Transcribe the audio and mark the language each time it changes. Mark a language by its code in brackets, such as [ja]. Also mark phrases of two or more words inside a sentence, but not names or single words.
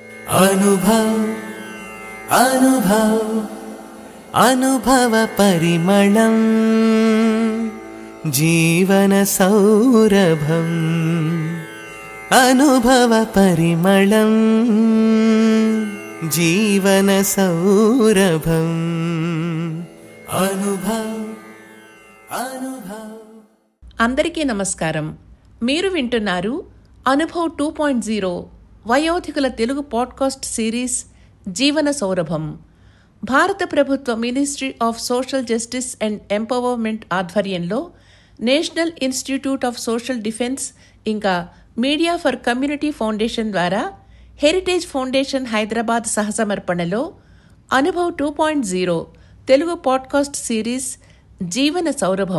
[te] అనుభవ అనుభవ అనుభవ పరిమళం జీవన సౌరభం అనుభవ పరిమళం జీవన సౌరభం అనుభవ అనుభవ. అందరికీ నమస్కారం. మీరు వింటున్నారు అనుభవ్ 2.0 వయోధికుల తెలుగు పాడ్కాస్ట్ సిరీస్ జీవన సౌరభం. భారత ప్రభుత్వ మినిస్ట్రీ ఆఫ్ సోషల్ జస్టిస్ అండ్ ఎంపవర్మెంట్ ఆధ్వర్యంలో నేషనల్ ఇన్స్టిట్యూట్ ఆఫ్ సోషల్ డిఫెన్స్ ఇంకా మీడియా ఫర్ కమ్యూనిటీ ఫౌండేషన్ ద్వారా హెరిటేజ్ ఫౌండేషన్ హైదరాబాద్ సహసమర్పణలో అనుభవ్ 2.0 తెలుగు పాడ్కాస్ట్ సిరీస్ జీవన సౌరభం.